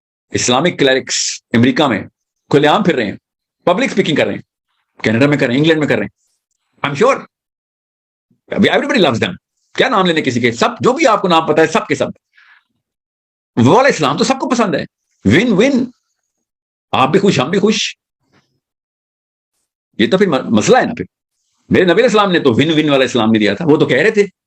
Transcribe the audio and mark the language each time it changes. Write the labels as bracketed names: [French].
[Urdu] Islamic clerics امریکہ میں کھلے عام پھر رہے ہیں, پبلک اسپیکنگ کر رہے ہیں, کینیڈا میں کر رہے ہیں, انگلینڈ میں کر رہے ہیں. [English] I'm sure everybody loves them. [Urdu] کیا نام لینے کسی کے, سب جو بھی آپ کو نام پتا ہے سب کے سب. وہ والا اسلام تو سب کو پسند ہے. ون ون, آپ بھی خوش, ہم بھی خوش. یہ تو پھر مسئلہ ہے نا. پھر میرے نبی علیہ السلام نے تو ون ون والا اسلام نہیں دیا تھا. وہ تو کہہ رہے تھے